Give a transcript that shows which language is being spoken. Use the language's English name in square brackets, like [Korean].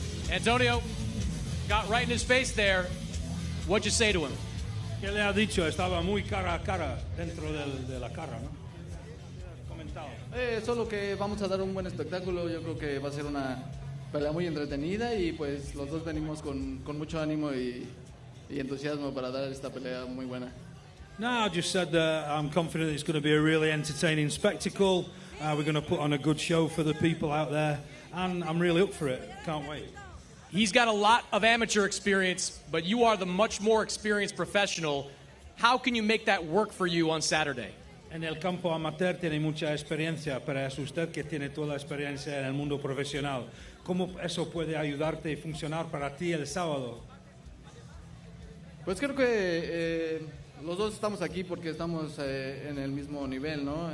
[English] Antonio got right in his face there. What'd you say to him? [Spanish] ¿Qué le ha dicho? Estaba muy cara a cara dentro de la cara, ¿no? Solo que vamos a dar un buen espectáculo. Yo creo que va a ser una pelea muy entretenida y pues los dos venimos con mucho ánimo y entusiasmo para dar esta pelea muy buena. [English] No, I just said that I'm confident it's going to be a really entertaining spectacle. We're going to put on a good show for the people out there, and I'm really up for it. Can't wait. He's got a lot of amateur experience, but you are the much more experienced professional. How can you make that work for you on Saturday? [Spanish] En el campo amateur tiene mucha experiencia, pero es usted que tiene toda la experiencia en el mundo profesional. ¿Cómo eso puede ayudarte y funcionar para ti el sábado? Pues creo que los dos estamos aquí porque estamos en el mismo nivel, ¿no?